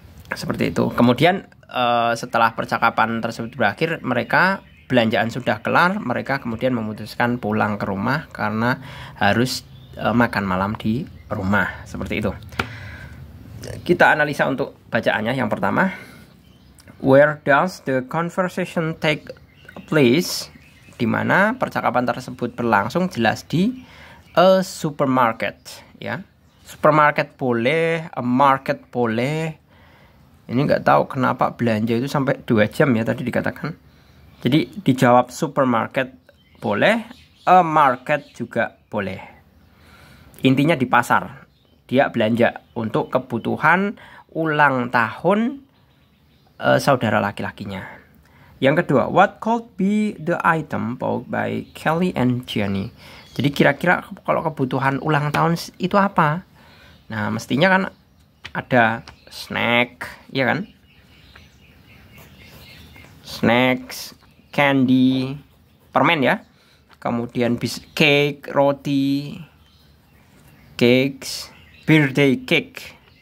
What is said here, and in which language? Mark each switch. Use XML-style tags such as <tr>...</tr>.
<id>Seperti itu. Kemudian setelah percakapan tersebut berakhir, mereka belanjaan sudah kelar, mereka kemudian memutuskan pulang ke rumah karena harus makan malam di rumah. Seperti itu. Kita analisa untuk bacaannya. Yang pertama,</id> <en>where does the conversation take place?</en> <id>Di mana percakapan tersebut berlangsung, jelas di a supermarket, ya. Supermarket boleh, a market boleh. Ini nggak tahu kenapa belanja itu sampai 2 jam ya tadi dikatakan. Jadi dijawab supermarket boleh, a market juga boleh. Intinya di pasar. Dia belanja untuk kebutuhan ulang tahun saudara laki-lakinya. Yang kedua,</id> <en>what could be the item bought by Kelly and Jenny?</en> <id>Jadi kira-kira kalau kebutuhan ulang tahun itu apa? Nah, mestinya kan ada snack, ya kan? Snacks, candy, permen ya. Kemudian cake, roti, cakes, birthday cake.</id>